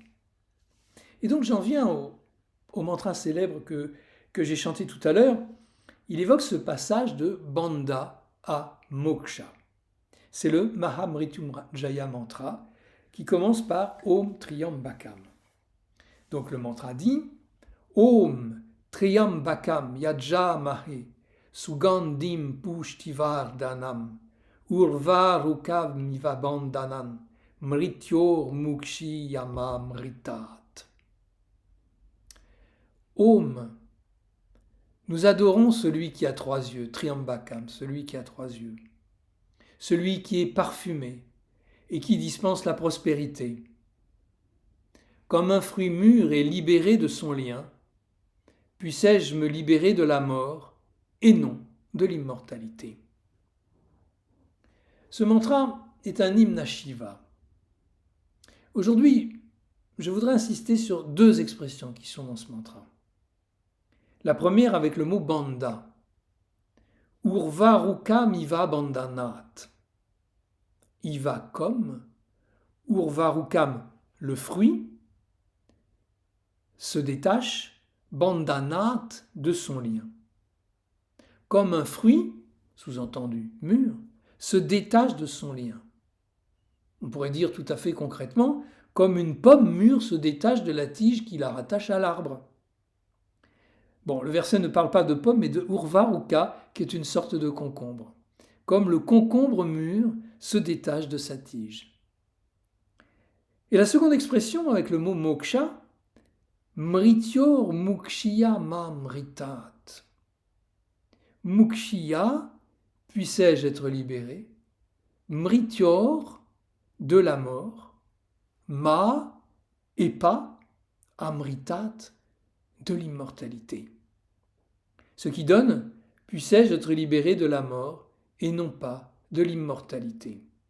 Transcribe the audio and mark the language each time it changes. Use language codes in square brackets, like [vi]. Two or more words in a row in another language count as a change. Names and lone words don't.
[fr] Et donc j'en viens au mantra célèbre que j'ai chanté tout à l'heure. Il évoque ce passage de bandha à moksha. C'est le Mahamrityunjaya mantra qui commence par Om Triambakam. Donc le mantra dit [sa] ॐ त्र्यम्बकं यजामहे सुगन्धिं पुष्टिवर् धनम्, उर्वर् उकव् मिवबन्धनान्, मृत्योर् मुक्षि यम मृतात्. [fr] Om, nous adorons celui qui a trois yeux, Triambakam, celui qui a trois yeux, celui qui est parfumé et qui dispense la prospérité. Comme un fruit mûr et libéré de son lien, puissais-je me libérer de la mort et non de l'immortalité. Ce mantra est un hymne à Shiva. Aujourd'hui, je voudrais insister sur deux expressions qui sont dans ce mantra. La première avec le mot banda. [sa] उर्वारुकम् इव बन्धनात्. [fr] Iva comme, urvarukam, le fruit, se détache, bandanat, de son lien. Comme un fruit, sous-entendu mûr, se détache de son lien. On pourrait dire tout à fait concrètement, comme une pomme mûre se détache de la tige qui la rattache à l'arbre. Bon, le verset ne parle pas de pomme, mais de urvaruka, qui est une sorte de concombre. Comme le concombre mûr se détache de sa tige. Et la seconde expression avec le mot moksha, [sa] मृत्योर् मुक्षीय मा मृतात्. [fr] Mukshiya, puissais-je être libéré, mrityor, de la mort, ma, et pas, amritat, de l'immortalité. Ce qui donne, puissais-je être libéré de la mort et non pas de l'immortalité.